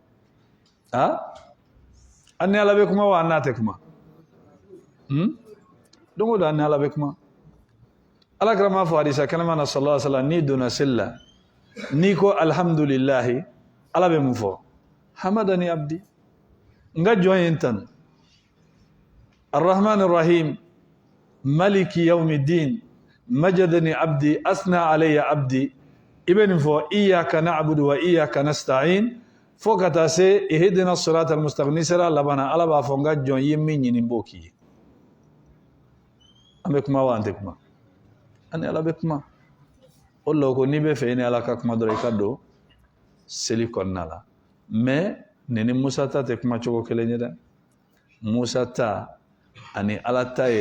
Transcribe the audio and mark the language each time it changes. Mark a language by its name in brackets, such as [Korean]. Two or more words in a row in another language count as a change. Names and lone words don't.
[Bambara] an ni ala bɛ kuma wa an n'a tɛ kuma don o don an ni ala bɛ kuma alakira m'a fɔ hadisa kɛnɛma na [Arabic] صلى الله عليه وسلم [Bambara] n'i donna seli la n'i ko alhamdulillahi ala bɛ mun fɔ [Arabic] حمدني عبدي [Bambara] n ka jɔn ye n tanu [Arabic] الرحمن الرحيم مالك يوم الدين مجدني عبدي أثنى علي عبدي [Bambara] i bɛ nin fɔ [Arabic] إياك نعبد وإياك نستعين [Bambara] fo ka taa se [Arabic] اهدنا الصراط المستقيم [Bambara] ni sera laban na ala b'a fɔ n ka jɔn ye min ɲini n b'o k'i ye an bɛ kuma wa an tɛ kuma an ni ala bɛ kuma o la ko n'i bɛ fɛ i ni ala ka kuma dɔrɔn i ka don seli kɔnɔna la mais nin ni Musa ta tɛ kuma cogo kelen ye dɛ Musa ta ani ala ta ye